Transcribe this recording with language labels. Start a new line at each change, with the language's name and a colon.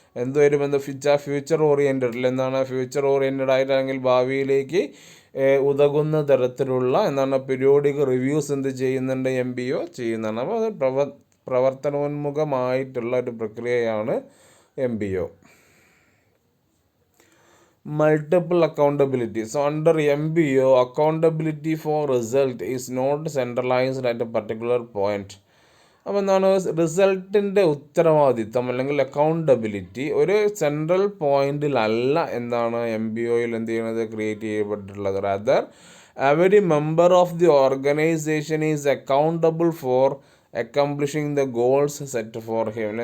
Malayalam: എന്തുവരും future oriented എന്താണ് future oriented ആയിട്ട് അല്ലെങ്കിൽ ഭാവിയിലേക്ക് ഉതകുന്ന തരത്തിലുള്ള എന്താണ് പീരിയോഡിക് റിവ്യൂസ് എന്ത് ചെയ്യുന്നുണ്ട്? MBO ചെയ്യുന്നതാണ്. അപ്പോൾ അത് പ്രവർത്തനോന്മുഖമായിട്ടുള്ള ഒരു പ്രക്രിയയാണ് MBO.
English: Multiple accountability. So under MBO, accountability for result is not centralized at a particular point.
Malayalam: അപ്പോൾ എന്താണ് റിസൾട്ടിൻ്റെ ഉത്തരവാദിത്തം അല്ലെങ്കിൽ അക്കൗണ്ടബിലിറ്റി ഒരു സെൻട്രൽ പോയിന്റിലല്ല എന്താണ് MBOയിൽ എന്ത് ചെയ്യുന്നത് create ചെയ്യപ്പെട്ടിട്ടുള്ളത്.
English: Rather every member of the organisation is accountable for accomplishing the goals set for him.